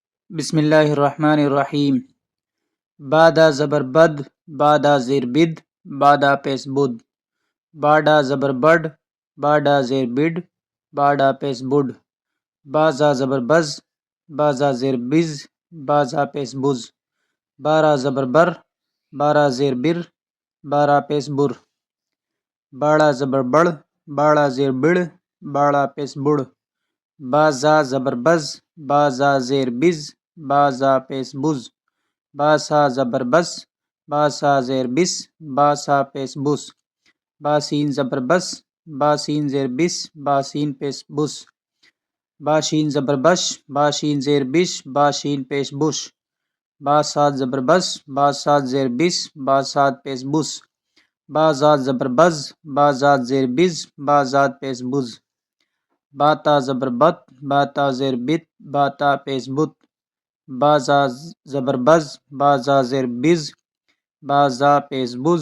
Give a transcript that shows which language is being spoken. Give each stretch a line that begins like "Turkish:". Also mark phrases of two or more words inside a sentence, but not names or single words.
Arabic: بسم اللہ الرحمن الرحیم.
Urdu: بادا زبر بد، بادا زیر بد، بادا پیس بد. باڈا زبر بڈ، باڈا زیر بڈ، باڈا پیس بڈ. بازا زبر بز، بازا زیر بز، بازا پیس بز. بارا زبر بر، بارا زیر بر، بارا پیس بر. باڑا زبر بڑ، باڑا زیر بڑ، باڑا پیس بڑ. بازا زبر بز، بازا زیر بز، بازا پیس بز. باسا زبر بس، باسا زیر بس، باسا پیس بس. باسین زبر بس، باسین زیر بس، باسین پیس بس. باشین زبر بش، باشین زیر بش، باشین پیش بش. باسات زبر بس، باسات زیر بس، باسات پیس بس. بازات زبر بز، بازات زیر بز، بازات پیس بز. باتا زبر بت، باتا زیر بت، باتا پیس بت. بازا زبر بز، بازا زیر بز، بازا پیس بز.